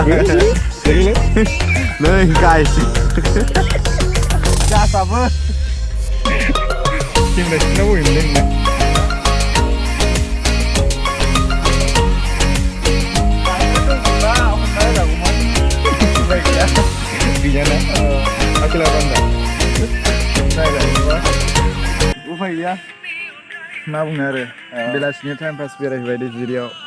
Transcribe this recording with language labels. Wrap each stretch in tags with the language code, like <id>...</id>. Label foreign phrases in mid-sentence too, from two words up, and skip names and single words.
<id>Nih guys. Gas apa? Kita selalu ini. Gimana? Aku lawan dah.</id> <brx>उफाय गैया मा बुंनो आरो बेलासिनि</brx> <en>time pass</en> <brx>बेरायहैबाय दैजिरियाव</brx>